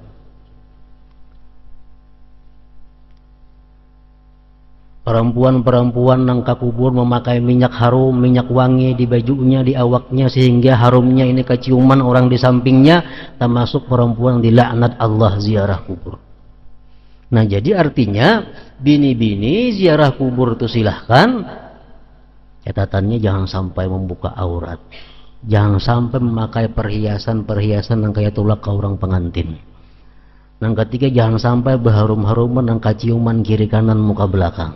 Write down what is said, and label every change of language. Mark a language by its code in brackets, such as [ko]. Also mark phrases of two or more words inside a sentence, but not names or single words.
[id] Perempuan-perempuan yang ke kubur memakai minyak harum, minyak wangi di bajunya, di awaknya, sehingga harumnya ini keciuman orang di sampingnya, termasuk perempuan yang dilaknat Allah ziarah kubur. Nah, jadi artinya bini-bini ziarah kubur itu silahkan, catatannya jangan sampai membuka aurat, jangan sampai memakai perhiasan-perhiasan yang kayak tulak ke orang pengantin. Yang ketiga, jangan sampai berharum-haruman yang keciuman kiri kanan muka belakang.